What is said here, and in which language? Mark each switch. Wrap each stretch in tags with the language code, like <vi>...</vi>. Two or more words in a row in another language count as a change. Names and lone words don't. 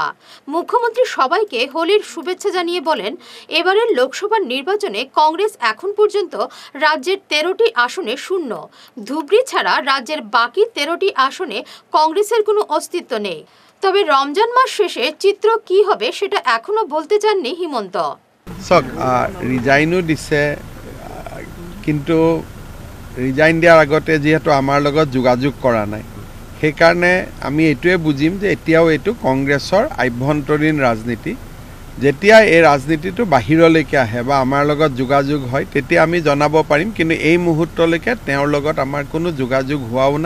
<bn>মুখ্যমন্ত্রী সবাইকে হোলির শুভেচ্ছা জানিয়ে বলেন, এবারের লোকসভা নির্বাচনে কংগ্রেস এখন পর্যন্ত রাজ্যের 13টি আসনে শূন্য। ধুবড়ী ছাড়া রাজ্যের বাকি 13টি আসনে কংগ্রেসের কোনো অস্তিত্ব নেই। তবে রমজান মাস শেষে চিত্র কি হবে সেটা এখনো বলতে চাননি হিমন্ত।</bn> <as>রিজাইনো দিছে, কিন্তু ৰিজাইন দিয়াৰ আগতে যিহেতু আমাৰ লগত যোগাযোগ কৰা নাই, সেইকাৰণে আমি এইটোৱে বুজিম যে এতিয়াও এইটো কংগ্ৰেছৰ আভ্যন্তৰীণ ৰাজনীতি। যেতিয়া এই ৰাজনীতিটো বাহিৰলৈকে আহে বা আমাৰ লগত যোগাযোগ হয় তেতিয়া আমি জনাব পাৰিম, কিন্তু এই মুহূৰ্তলৈকে তেওঁৰ লগত আমাৰ কোনো যোগাযোগ হোৱাও নাই।</as>